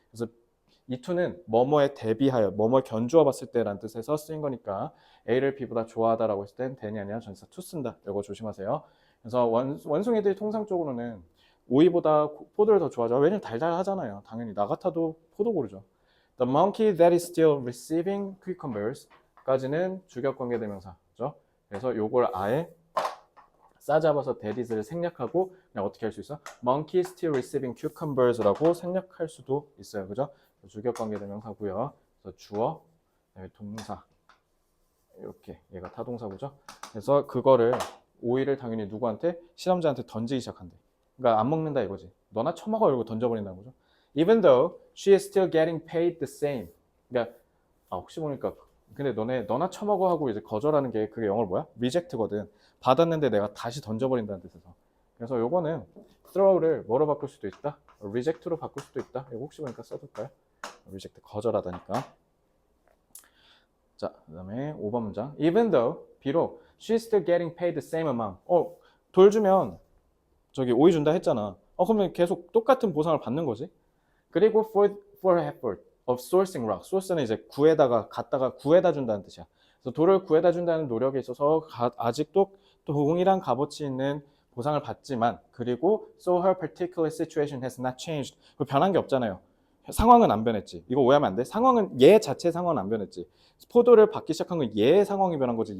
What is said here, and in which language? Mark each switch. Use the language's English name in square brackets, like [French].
[Korean] 그래서 이 to는 뭐뭐에 대비하여, 뭐뭐 견주어 봤을 때라는 뜻에서 쓰인 거니까 A를 B보다 좋아하다라고 했을 땐 than이 아니라 전치사 to 쓴다. 이거 조심하세요. 그래서 원숭이들이 통상적으로는 오이보다 포도를 더 좋아하죠. 왜냐면 달달하잖아요. 당연히 나 같아도 포도 고르죠. [English] The monkey that is still receiving cucumbers [Korean] 까지는 주격관계대명사죠. 그래서 요걸 아예 싸잡아서 that is를 생략하고 그냥 어떻게 할 수 있어? [English] Monkey still receiving cucumbers [Korean] 라고 생략할 수도 있어요. 그죠? 주격관계대명사고요. 그래서 주어, 동사 이렇게 얘가 타동사고죠. 그래서 그거를 오이를 당연히 누구한테? 실험자한테 던지기 시작한대. 그러니까 안 먹는다 이거지. 너나 처먹어 이러고 던져버린다는 거죠. [English] Even though she is still getting paid the same. [Korean] 그러니까 혹시 모르니까 근데 너나 처먹어 하고 이제 거절하는 게 그게 영어로 뭐야? reject거든. 받았는데 내가 다시 던져버린다는 뜻에서. 그래서 요거는 throw를 뭐로 바꿀 수도 있다? reject로 바꿀 수도 있다. 이거 혹시 모르니까 써둘까요? reject 거절하다니까. 자, 그 다음에 5번 문장. [English] Even though, 비록, she's still getting paid the same amount. [Korean] 돌 주면 저기 오이 준다 했잖아. 그러면 계속 똑같은 보상을 받는 거지. [English] 그리고 for her effort of sourcing rock. [Korean] source는 이제 갖다가 구해다 준다는 뜻이야. 그래서 돌을 구해다 준다는 노력에 있어서 아직도 또 동일한 값어치 있는 보상을 받지만 그리고 [English] so her particular situation has not changed. [Korean] 변한 게 없잖아요. 상황은 안 변했지. 이거 오해하면 안 돼. 상황은 얘 자체 상황은 안 변했지. 포도를 받기 시작한 건 얘 상황이 변한 거지.